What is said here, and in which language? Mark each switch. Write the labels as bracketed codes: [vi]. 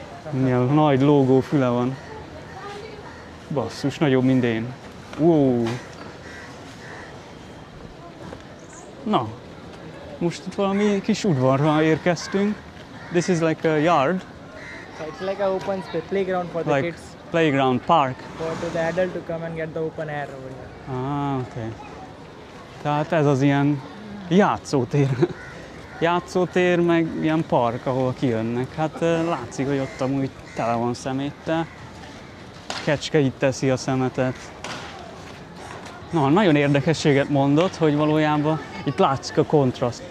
[hu] Milyen nagy lógó füle van. Basszus, nagyobb, mint én. Wow. Na, most itt valami kis udvarra érkeztünk. [en] This is like a yard. So it's like an open space, playground for the Like kids. playground, park. For the adult to come and get the open air over here. [hu] Okay. Tehát ez az ilyen játszótér. játszótér, meg ilyen park, ahol kijönnek. Hát látszik, hogy ott amúgy tele van szeméttel. Kecske itt teszi a szemetet. Na, nagyon érdekességet mondott, hogy valójában itt látszik a kontraszt.